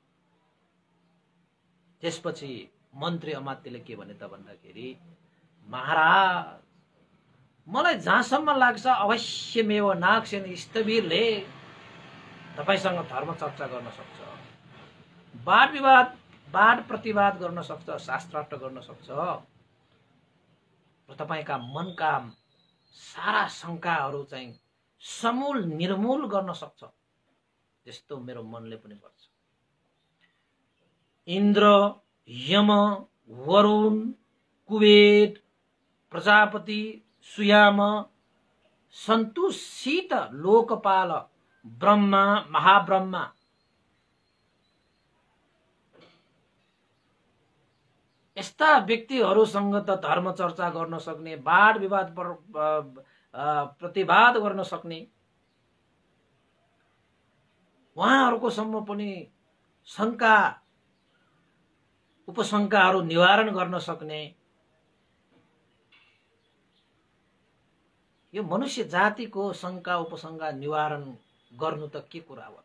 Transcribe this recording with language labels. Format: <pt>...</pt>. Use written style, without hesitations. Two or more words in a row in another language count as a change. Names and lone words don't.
<ne>त्यसपछि मन्त्री अमात्यले के भने त भन्दाखेरि, महाराज, मलाई जहाँसम्म लाग्छ अवश्यमेव नागसेन स्थवीरले तपाईसँग धर्म चर्चा गर्न सक्छ, वाद विवाद, वाद प्रतिवाद गर्न सक्छ, शास्त्रार्थ गर्न सक्छ र तपाईका मनका सारा शङ्काहरू चाहिँ समूल निर्मूल गर्न सक्छ, त्यस्तो मेरो मनले पनि गर्छ। इन्द्र, यम, वरुण, कुबेर, प्रजापति, सुयाम, सन्तुषित, लोकपाल, ब्रह्मा, महाब्रह्मा, यस्ता व्यक्तिहरूसँग त धर्म चर्चा गर्न सक्ने, वाद विवाद प्रतिवाद गर्न सक्ने, उहाँहरूको सम्म पनि शङ्का उपशङ्काहरू निवारण गर्न सक्ने, यो मनुष्य जातिको शङ्का उपशङ्का निवारण गर्नु त के कुरा हो र?</ne>